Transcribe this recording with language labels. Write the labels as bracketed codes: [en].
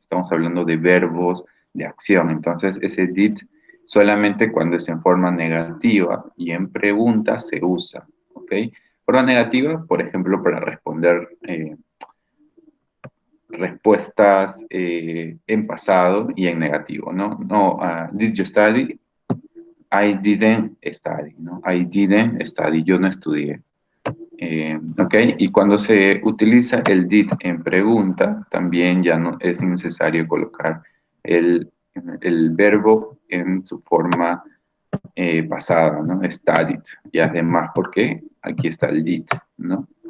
[es] Estamos hablando de verbos de acción. Entonces, ese did solamente cuando es en forma negativa y en pregunta se usa, ¿ok? Forma negativa, por ejemplo, para responder respuestas en pasado y en negativo, ¿no? [en] No, did you study? I didn't study, [es] ¿no? [en] I didn't study, [es] yo no estudié. ¿Ok? Y cuando se utiliza el did en pregunta, también ya no es necesario colocar el, el verbo en su forma pasada, ¿no? Studied. Y además, ¿por qué? Aquí está el did, ¿no?